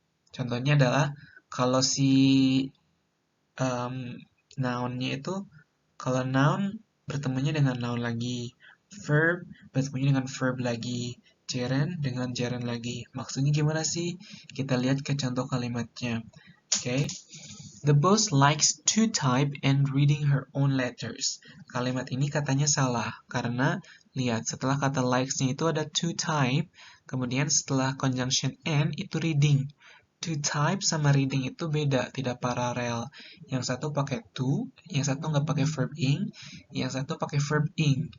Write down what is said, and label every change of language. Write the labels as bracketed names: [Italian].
[Indonesian] Contohnya adalah kalau si noun-nya itu, kalau noun bertemunya dengan noun lagi, verb bertemunya dengan verb lagi, gerund dengan gerund lagi. Maksudnya gimana sih? Kita lihat ke contoh kalimatnya. Oke. [English] The boss likes to type and reading her own letters. [Indonesian] Kalimat ini katanya salah karena lihat setelah kata likes-nya itu ada to type, kemudian setelah conjunction and itu reading. To type sama reading itu beda, tidak paralel. Yang satu pakai to, yang satu nggak pakai verb ing, yang satu pakai verb ing.